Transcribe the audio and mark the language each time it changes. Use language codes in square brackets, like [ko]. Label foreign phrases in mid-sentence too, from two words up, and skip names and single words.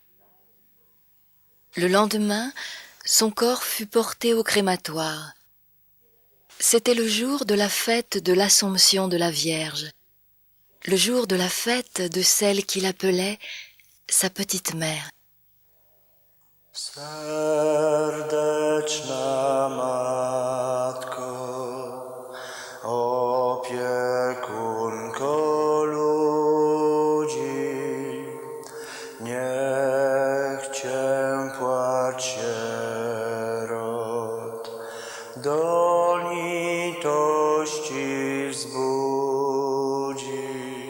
[fr] Le lendemain, son corps fut porté au crématoire. C'était le jour de la fête de l'Assomption de la Vierge, le jour de la fête de celle qu'il appelait sa petite mère. [pl] Serdeczna Matko, opiekunko ludzi, niech Cię płacz sierot do litości wzbudzi.